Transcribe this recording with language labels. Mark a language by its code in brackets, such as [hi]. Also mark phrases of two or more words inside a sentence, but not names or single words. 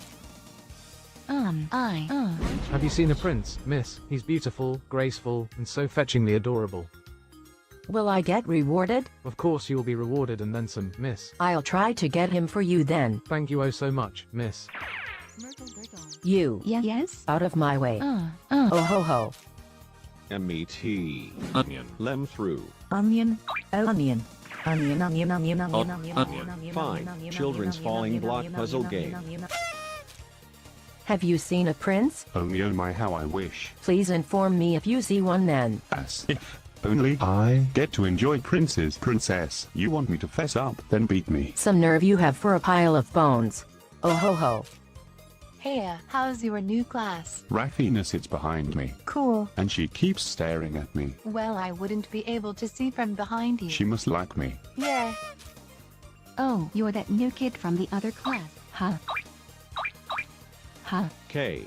[en] Have you seen a prince, miss? He's beautiful, graceful, and so fetchingly adorable. Will I get rewarded? Of course you'll be rewarded and then some, miss. I'll try to get him for you then. Thank you oh so much, miss. You. Yes? Out of my way. Oh ho ho. MET. Onion. Lem through. Onion. Oh, onion. Onion. Fine. Children's falling block puzzle game. Have you seen a prince? Only oh my how I wish. Please inform me if you see one then. As if only I get to enjoy princes. Princess, you want me to fess up, then beat me. Some nerve you have for a pile of bones. Oh ho ho. Hey, how's your new class? Rafina sits behind me, Cool. and she keeps staring at me. Well, I wouldn't be able to see from behind you. She must like me. Yeah. Oh, you're that new kid from the other class, huh? K.